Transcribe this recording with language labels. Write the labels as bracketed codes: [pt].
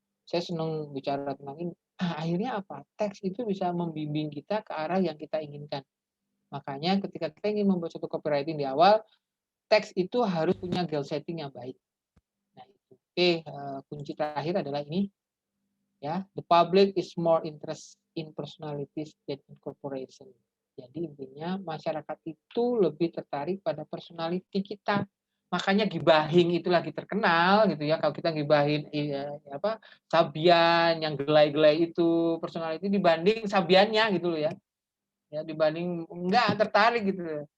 [id] Saya senang bicara tentang ini. Akhirnya apa? Teks itu bisa membimbing kita ke arah yang kita inginkan. Makanya ketika kita ingin membuat suatu copywriting di awal, teks itu harus punya goal setting yang baik. Nah, itu. Oke, kunci terakhir adalah ini. [en] Ya, the public is more interest in personalities than in corporation. [id] Jadi intinya masyarakat itu lebih tertarik pada personality kita. Makanya gibahing itu lagi terkenal gitu ya. Kalau kita gibahin Sabian yang gelai-gelai itu personality dibanding Sabiannya gitu loh ya. Ya dibanding enggak tertarik gitu loh.